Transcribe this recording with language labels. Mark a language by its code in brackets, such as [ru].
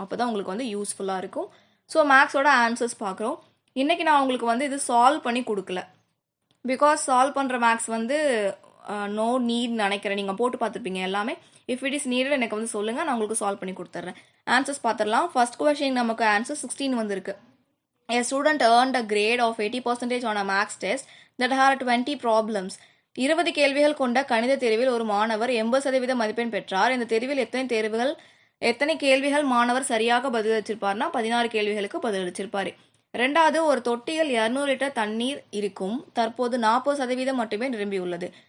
[ta] அப்போ தான் உங்களுக்கு யூஸ்ஃபுல்லாக இருக்கும். ஸோ மேக்ஸோட ஆன்சர்ஸ் பார்க்குறோம். இன்றைக்கி நான் உங்களுக்கு இது சால்வ் பண்ணி கொடுக்கல. பிகாஸ் சால்வ் பண்ணுற மேக்ஸ் [en] no need [ta] நினைக்கிறேன். நீங்கள் போட்டு பார்த்துருப்பீங்க எல்லாமே. [en] if it is needed [ta] எனக்கு சொல்லுங்கள், நான் உங்களுக்கு சால்வ் பண்ணி கொடுத்துட்றேன். ஆன்சர்ஸ் பார்த்துடலாம். ஃபர்ஸ்ட் கொஸ்டின் நமக்கு ஆன்சர் 16 வந்திருக்கு. [en] A student earned a grade of 80% on a maths test that had 20 problems. [ta] 20 கேள்விகள் கொண்ட கணித தேர்வில் ஒரு மாணவர் 80% மதிப்பெண் பெற்றார். இந்த தேர்வில் எத்தனை கேள்விகள் மாணவர் சரியாக பதிலளிச்சிருப்பார்னா 16 கேள்விகளுக்கு பதிலளிச்சிருப்பாரு. 2வது, ஒரு தொட்டியில் 200 லிட்டர் தண்ணீர் இருக்கும். தற்போது 40% மட்டுமே நிரம்பியுள்ளது.